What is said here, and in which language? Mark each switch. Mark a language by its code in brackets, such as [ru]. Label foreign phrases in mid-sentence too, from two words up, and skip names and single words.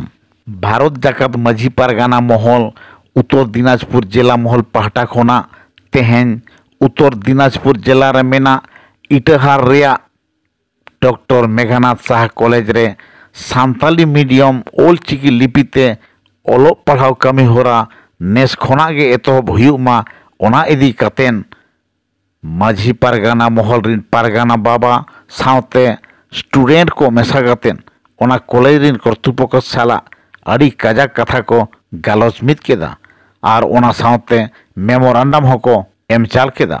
[sat] भारत जाकात माझी पारगाना महल उत्तर दिनाजपुर जिला महल पाहटा खोना तेहेन उत्तर दिनाजपुर जिला रे मेना इटाहार रेया डॉक्टर मेघनाथ साहा कॉलेज रे सान्ताली मीडियम ऑलचिकी लिपिते ऑलोक पढ़ाव कमी होरा नेस खोना गे एतहब हुयुमा ओना इदी कातेन माझी पारगाना महल रिन पारगाना बाबा सावते स्टूडेंट को मेसा कातेन ओना कॉलेज रिन कर्तृपक्ष साला अड़ी काजाक कथा को गालोच मिद केदा और ओना सावते मेमोरेंडम हको एम चाल केदा।